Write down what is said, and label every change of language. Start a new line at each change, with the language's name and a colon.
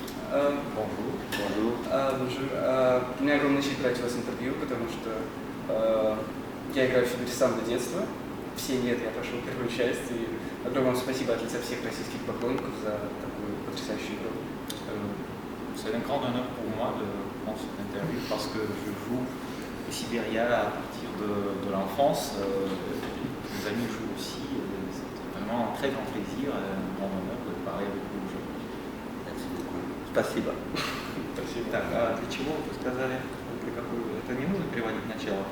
French: Bonjour.
Russian: У меня огромная честь брать у вас интервью, потому что я играю в Сибирь с самого детства. Все нет, я пошел в первую часть. И огромное вам спасибо от лица всех российских поклонников за такую потрясающую игру.
French: C'est un grand honneur pour moi de prendre cette interview parce que je joue au Siberia à partir de l'enfance. Mes amis jouent aussi. C'est vraiment un très grand plaisir et un grand honneur de parler avec vous aujourd'hui. Merci beaucoup.
Russian: Спасибо. Спасибо. Так, а для чего вы сказали, для какую? Это не нужно переводить начало?